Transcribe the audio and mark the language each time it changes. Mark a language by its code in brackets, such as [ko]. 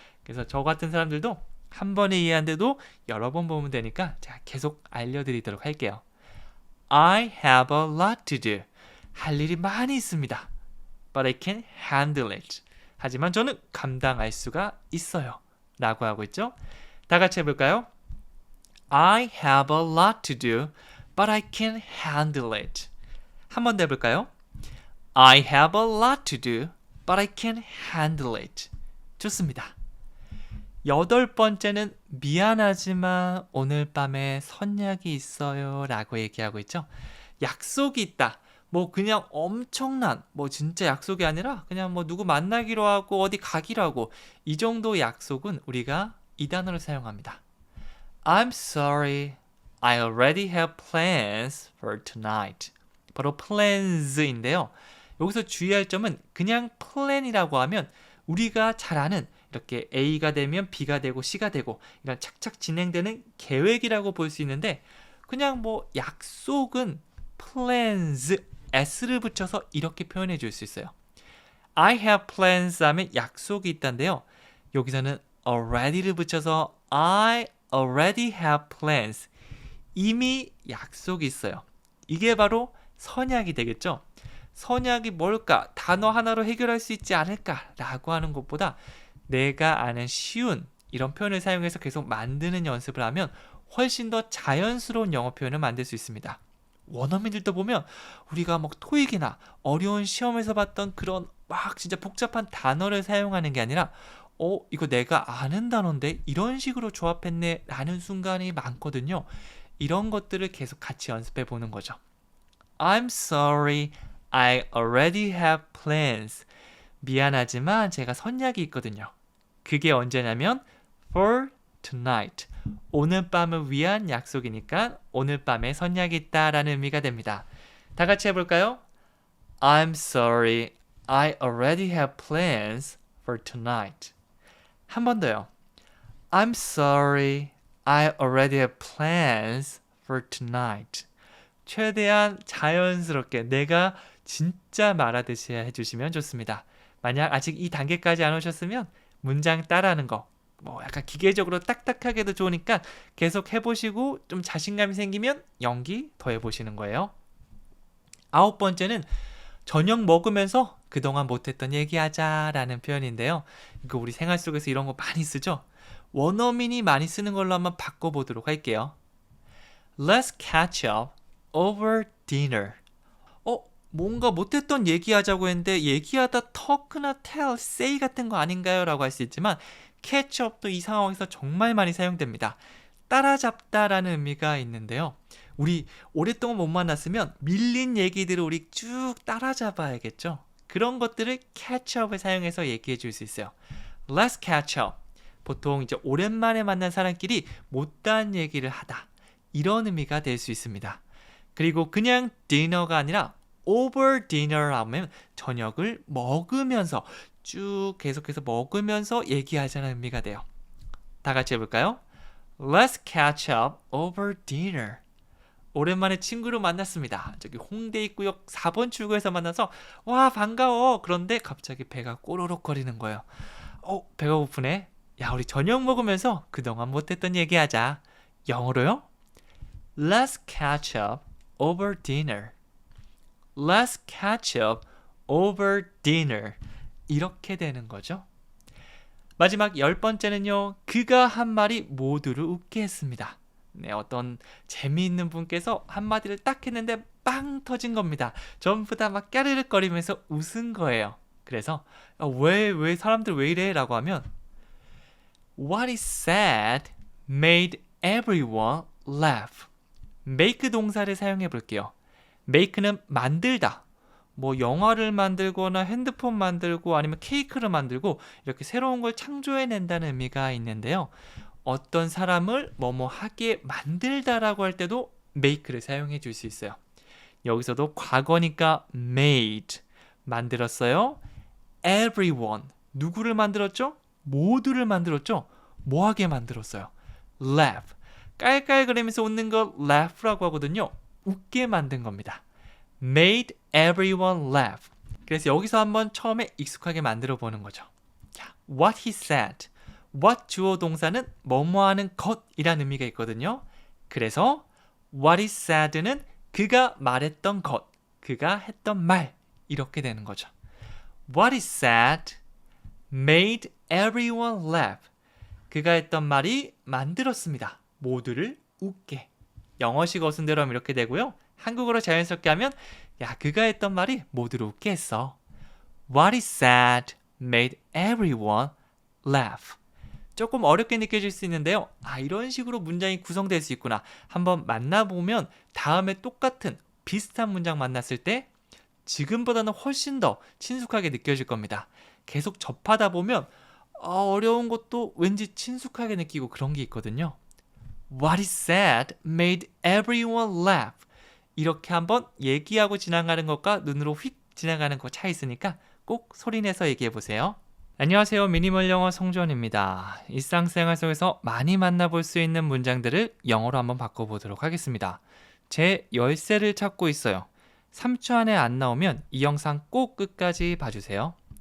[ko] 그래서 저 같은 사람들도 한 번에 이해한데도 여러 번 보면 되니까 제가 계속 알려드리도록 할게요. [en] I have a lot to do. [ko] 할 일이 많이 있습니다. [en] But I can handle it. [ko] 하지만 저는 감당할 수가 있어요. 라고 하고 있죠. 다 같이 해볼까요? [en] I have a lot to do, but I can handle it. [ko] 한 번 더 해볼까요? [en] I have a lot to do, but I can handle it. [ko] 좋습니다. 8번째는 미안하지만 오늘 밤에 선약이 있어요 라고 얘기하고 있죠. 약속이 있다. 뭐 그냥 엄청난 뭐 진짜 약속이 아니라 그냥 뭐 누구 만나기로 하고 어디 가기로 하고 이 정도 약속은 우리가 이 단어를 사용합니다. [en] I'm sorry. I already have plans for tonight. [ko] 바로 plans인데요. 여기서 주의할 점은 그냥 plan이라고 하면 우리가 잘 아는 이렇게 A가 되면 B가 되고 C가 되고 이런 착착 진행되는 계획이라고 볼 수 있는데 그냥 뭐 약속은 plans, s를 붙여서 이렇게 표현해 줄 수 있어요. [en] I have plans [ko] 하면 약속이 있다인데요. 여기서는 already를 붙여서 [en] I already have plans. [ko] 이미 약속이 있어요. 이게 바로 선약이 되겠죠. 선약이 뭘까? 단어 하나로 해결할 수 있지 않을까라고 하는 것보다 내가 아는 쉬운 이런 표현을 사용해서 계속 만드는 연습을 하면 훨씬 더 자연스러운 영어 표현을 만들 수 있습니다. 원어민들도 보면 우리가 막 토익이나 어려운 시험에서 봤던 그런 막 진짜 복잡한 단어를 사용하는 게 아니라 이거 내가 아는 단어인데 이런 식으로 조합했네 라는 순간이 많거든요. 이런 것들을 계속 같이 연습해 보는 거죠. [en] I'm sorry, I already have plans. [ko] 미안하지만 제가 선약이 있거든요. 그게 언제냐면 [en] for tonight. [ko] 오늘 밤을 위한 약속이니까 오늘 밤에 선약이 있다라는 의미가 됩니다. 다 같이 해볼까요? [en] I'm sorry, I already have plans for tonight. [ko] 한 번 더요. [en] I'm sorry, I already have plans for tonight. [ko] 최대한 자연스럽게 내가 진짜 말하듯이 해주시면 좋습니다. 만약 아직 이 단계까지 안 오셨으면 문장 따라하는 거 뭐 약간 기계적으로 딱딱하게도 좋으니까 계속 해보시고 좀 자신감이 생기면 연기 더 해보시는 거예요. 9번째는 저녁 먹으면서 그동안 못했던 얘기하자라는 표현인데요. 이거 우리 생활 속에서 이런 거 많이 쓰죠? 원어민이 많이 쓰는 걸로 한번 바꿔보도록 할게요. [en] Let's catch up over dinner. [ko] 뭔가 못했던 얘기하자고 했는데 얘기하다 talk나 tell, say 같은 거 아닌가요? 라고 할 수 있지만 catch up도 이 상황에서 정말 많이 사용됩니다. 따라잡다라는 의미가 있는데요. 우리 오랫동안 못 만났으면 밀린 얘기들을 우리 쭉 따라잡아야겠죠. 그런 것들을 catch up을 사용해서 얘기해 줄 수 있어요. [en] Let's catch up. [ko] 보통 이제 오랜만에 만난 사람끼리 못다한 얘기를 하다. 이런 의미가 될 수 있습니다. 그리고 그냥 dinner가 아니라 over dinner 하면 저녁을 먹으면서 쭉 계속해서 먹으면서 얘기하자는 의미가 돼요. 다 같이 해볼까요? [en] Let's catch up over dinner. [ko] 오랜만에 친구를 만났습니다. 저기 홍대 입구역 4번 출구에서 만나서 와 반가워. 그런데 갑자기 배가 꼬르륵 거리는 거예요. 배가 고프네. 야 우리 저녁 먹으면서 그동안 못했던 얘기하자. 영어로요? [en] Let's catch up over dinner. Let's catch up over dinner. [ko] 이렇게 되는 거죠. 마지막 10번째는요. 그가 한 말이 모두를 웃게 했습니다. 네, 어떤 재미있는 분께서 한마디를 딱 했는데 빵 터진 겁니다. 전부 다 막 까르륵거리면서 웃은 거예요. 그래서 왜 사람들 왜 이래? 라고 하면 [en] What he said made everyone laugh. [ko] make 동사를 사용해 볼게요. make는 만들다. 뭐 영화를 만들거나 핸드폰 만들고 아니면 케이크를 만들고 이렇게 새로운 걸 창조해낸다는 의미가 있는데요. 어떤 사람을 뭐뭐 하게 만들다라고 할 때도 make를 사용해 줄 수 있어요. 여기서도 과거니까 made. 만들었어요. everyone. 누구를 만들었죠? 모두를 만들었죠? 뭐하게 만들었어요? laugh. 깔깔거리면서 웃는 거 laugh라고 하거든요. 웃게 만든 겁니다. [en] made everyone laugh. [ko] 그래서 여기서 한번 처음에 익숙하게 만들어 보는 거죠. [en] 자, what he said. [ko] what 주어 동사는 뭐뭐 하는 것이라는 의미가 있거든요. 그래서 [en] what he said [ko] 는 그가 말했던 것, 그가 했던 말 이렇게 되는 거죠. [en] What he said made everyone laugh. [ko] 그가 했던 말이 만들었습니다. 모두를 웃게. 영어식 어순대로 하면 이렇게 되고요. 한국어로 자연스럽게 하면 야, 그가 했던 말이 모두를 웃게 했어. [en] What he said made everyone laugh. [ko] 조금 어렵게 느껴질 수 있는데요. 이런 식으로 문장이 구성될 수 있구나. 한번 만나보면 다음에 똑같은 비슷한 문장 만났을 때 지금보다는 훨씬 더 친숙하게 느껴질 겁니다. 계속 접하다 보면 어려운 것도 왠지 친숙하게 느끼고 그런 게 있거든요. [en] What he said made everyone laugh. [ko] 이렇게 한번 얘기하고 지나가는 것과 눈으로 휙 지나가는 거 차이 있으니까 꼭 소리내서 얘기해 보세요. 안녕하세요. 미니멀 영어 성주원입니다. 일상생활 속에서 많이 만나볼 수 있는 문장들을 영어로 한번 바꿔보도록 하겠습니다. 제 열쇠를 찾고 있어요. 3초 안에 안 나오면 이 영상 꼭 끝까지 봐주세요.